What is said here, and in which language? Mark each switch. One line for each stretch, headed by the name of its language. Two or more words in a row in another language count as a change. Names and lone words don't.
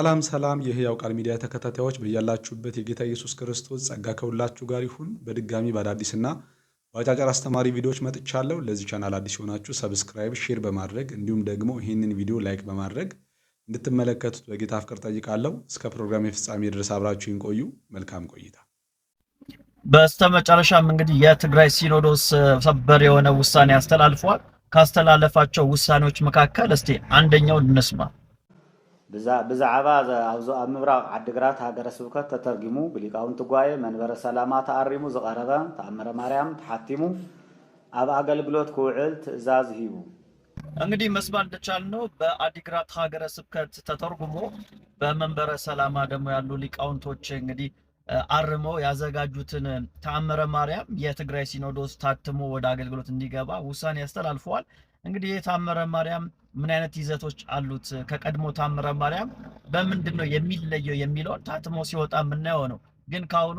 Amharic: ሰላም ሰላም የሕያው ቃል ሚዲያ ተከታታዮች በያላችሁበት የጌታ ኢየሱስ ክርስቶስ ጸጋ ከሁላችሁ ጋር ይሁን። በድጋሚ በአዳዲስና በአጫጭር አስተማሪ ቪዲዮዎች መጥቻለሁ። ለዚህ ቻናል አዲስ ሆናችሁ ሰብስክራይብ፣ ሼር በማድረግ እንዲሁም ደግሞ ይህንን ቪዲዮ ላይክ በማድረግ እንድትመለከቱት በጌታ ፍቅር ጠይቃለሁ። እስከ ፕሮግራም ፍጻሜ ድረስ አብራችሁን ቆዩ። መልካም ቆይታ። በስተመጨረሻም እንግዲህ የትግራይ ሲኖዶስ ሰበር የሆነ ውሳኔ አስተላልፏል። ካስተላለፋቸው ውሳኔዎች መካከል እስቲ አንደኛውን እንስማ።
Tigrinya: ብዛዕባ ኣብ ምብራቅ ዓዲግራት ሃገረ ስብከት ተተርጊሙ ብሊቃውንቲ ጉባኤ መንበረ ሰላማ ተኣሪሙ ዝቐረበ ተኣምረ ማርያም ተሓቲሙ ኣብ አገልግሎት ክውዕል ትእዛዝ ሂቡ።
Amharic: እንግዲህ መስማት እንደቻልነው በአዲግራት ሀገረ ስብከት ተተርጉሞ በመንበረ ሰላማ ደግሞ ያሉ ሊቃውንቶች እንግዲህ አርመው ያዘጋጁትን ተአምረ ማርያም የትግራይ ሲኖዶስ ታትሞ ወደ አገልግሎት እንዲገባ ውሳኔ ያስተላልፈዋል። እንግዲህ የተአምረ ማርያም ምን አይነት ይዘቶች አሉት፣ ከቀድሞ ተአምረ ማርያም በምንድነው የሚለየው የሚለውን ታትሞ ሲወጣ የምናየው ነው። ግን ካሁኑ